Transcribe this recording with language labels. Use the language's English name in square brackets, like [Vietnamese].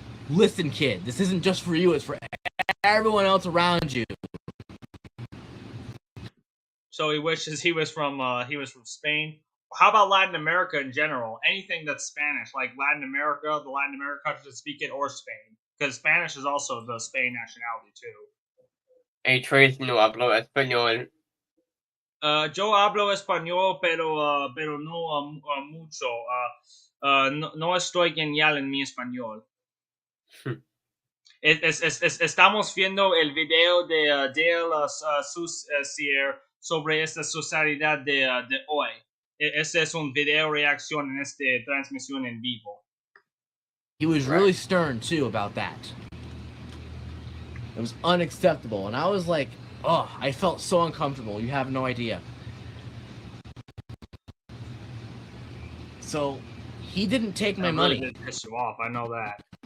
[English] Listen, kid, this isn't just for you, it's for everyone else around you. So he wishes he was from Spain. How about Latin America in general? Anything that's Spanish, like Latin America, the Latin American countries that speak it, or Spain, because Spanish is also the Spain nationality too. [Spanish] Hey, Trace, no hablo español. Yo hablo español, pero no mucho. No estoy genial en mi español. Estamos viendo el video de Dale Susier sobre esta sociedad de hoy. Este es un video reacción en esta transmisión en vivo. [English] He was really stern too about that. It was unacceptable, and I was like, oh, I felt so uncomfortable. You have no idea. So he didn't take my money. Really did piss you off. I know that.